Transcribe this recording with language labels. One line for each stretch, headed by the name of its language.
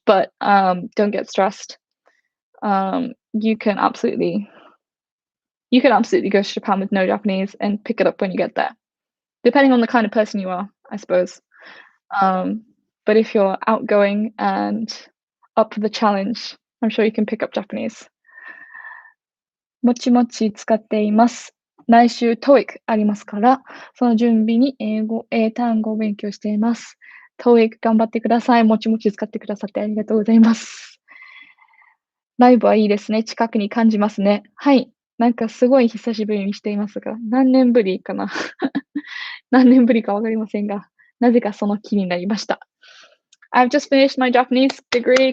English: But don't get stressed. You can absolutely go to Japan with no Japanese and pick it up when you get there, depending on the kind of person you are, I suppose. But if you're outgoing and up for the challenge, I'm sure you can pick up Japanese.
Japanese: もちもち使っています。来週 TOEIC ありますから、その準備に英単語を勉強しています。 TOEIC 頑張ってください。もちもち使ってくださってありがとうございます。ライブはいいですね。近くに感じますね。はい。なんかすごい久しぶりにしていますが、何年ぶりかな何年ぶりかわかりませんが、なぜかその気になりました。
English: I've just finished my Japanese degree.